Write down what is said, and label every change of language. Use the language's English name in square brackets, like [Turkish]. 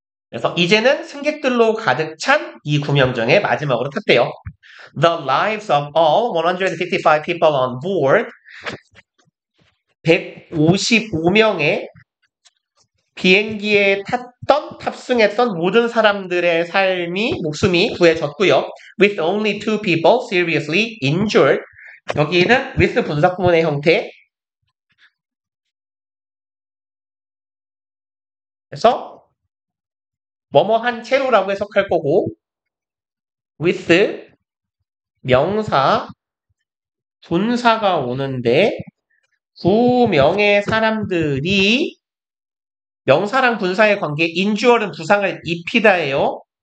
[Korean] 그래서 이제는 승객들로 가득 찬 이 구명정의 마지막으로 탔대요. [English] The lives of all 155 people on board [Korean] 155명의 비행기에 탑승했던 모든 사람들의 목숨이 구해졌고요. [English] With only 2 people seriously injured. [Korean] 여기는 with 분사구문의 형태. 그래서 뭐뭐한 채로라고 해석할 거고 with 명사 분사가 오는데 2명의 사람들이 명사랑 분사의 관계 injured은 부상을 입히다예요.